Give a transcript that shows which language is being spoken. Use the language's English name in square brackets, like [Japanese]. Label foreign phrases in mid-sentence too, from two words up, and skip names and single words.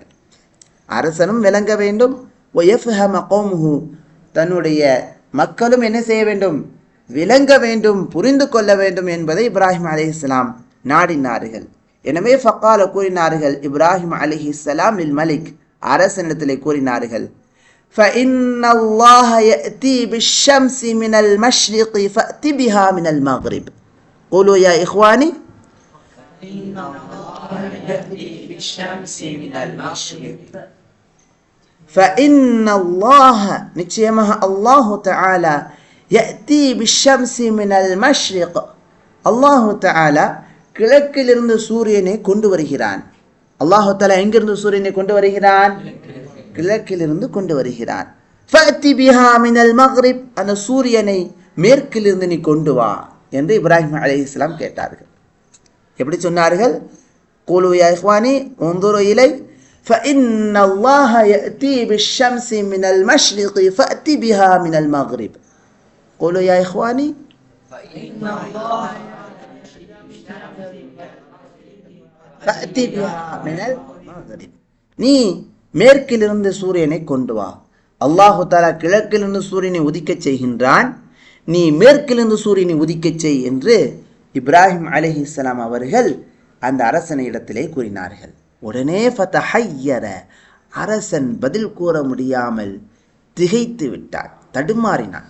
[Tamil] அரசனும் விளங்க வேண்டும், [Arabic] ويفهم قومه [Tamil] தன்னுடைய மக்களும் என்ன செய்ய வேண்டும், விளங்க வேண்டும், புரிந்து கொள்ள வேண்டும் என்பதை இப்ராஹிம் அலைஹிஸ்ஸலாம் நாடினார்கள். எனவே ஃபக்கால கூறினார்கள் இப்ராஹிம் அலைஹிஸ்ஸலாம் [Arabic] للملك [Tamil] அரசனிடத்திலே கூறினார்கள், [Arabic] فإن الله يأتي بالشمس من المشرق فأت بها من المغرب. قولوا يا إخواني فإن الله يأتي بالشمس من المشرق. فإن الله [Tamil] நிச்சயமாக [Arabic] الله تعالى يأتي بالشمس من المشرق الله تعالى [Tamil] கிழக்கிலிருந்து சூரியனை கொண்டு வருகிறான். [Arabic] الله تعالى [Tamil] எங்கிருந்து சூரியனை கொண்டு வருகிறான், கிழக்கிலிருந்து கொண்டு வருகிறான். [Arabic] فأت بها من المغرب [Tamil] அந்த சூரியனை மேற்கிலிருந்து நீ கொண்டு வா என்று இப்ராஹிம் அலைஹிஸ்ஸலாம் கேட்டார்கள். எப்படி சொன்னார்கள், [Arabic] قولوا يا إخواني انظروا إلي فإن الله يأتي بالشمس من المشرق فأتي بها من المغرب. قولوا يا إخواني فإن الله فأتي بها من المغرب. [Tamil] நீ மேற்கிலிருந்து சூரியனை கொண்டு வா. [Arabic] الله تعالى [Tamil] கிழக்கிலிருந்து சூரியனை உதிக்கச் செய்கின்றான், நீ மேற்கிலிருந்து சூரியனை உதிக்கச் செய் என்று இப்ராஹிம் அலைஹிஸ்ஸலாம் அவர்கள் அந்த அரசனை இடத்திலே கூறினார்கள். உடனே ஃபதஹய்யர அரசன் பதில் கூற முடியாமல் திகைத்து விட்டான், தடுமாறினான்.